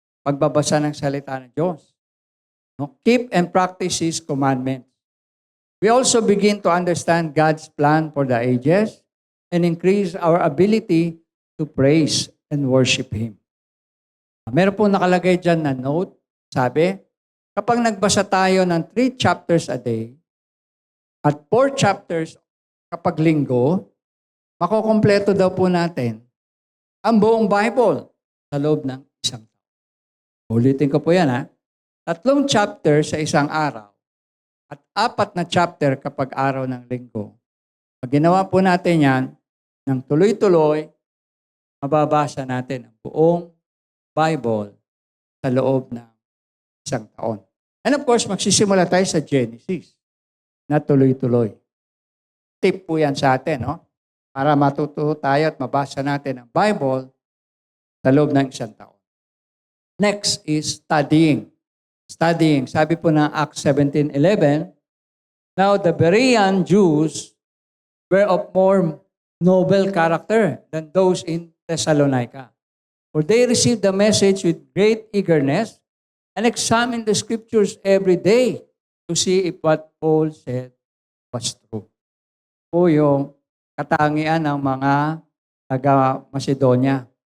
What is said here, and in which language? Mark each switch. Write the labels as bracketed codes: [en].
[tl] Pagbabasa ng salita ng Diyos. No? [en] Keep and practice His commandments. We also begin to understand God's plan for the ages and increase our ability to praise and worship Him. [tl] Meron po nakalagay dyan na note, sabi, kapag nagbasa tayo ng [en] 3 chapters a day [tl] at 4 chapters kapag linggo, makukompleto daw po natin ang buong Bible sa loob ng isang taon. Ulitin ko po yan ha. 3 chapter sa isang araw at 4 na chapter kapag araw ng linggo. Pag ginawa po natin yan, ng tuloy-tuloy, mababasa natin ang buong Bible sa loob ng isang taon. [en] And of course, [tl] magsisimula tayo sa Genesis na tuloy-tuloy. tip po yan sa atin, no? Para matuto tayo at mabasa natin ang Bible sa loob ng isang taon. [en] Next is studying. Studying. [tl] Sabi po ng [en] Acts 17:11, now the Berean Jews were of more noble character than those in Thessalonica. For they received the message with great eagerness and examined the scriptures every day to see if what Paul said was true. [tl] Po yung katangian ng mga taga-Macedonia.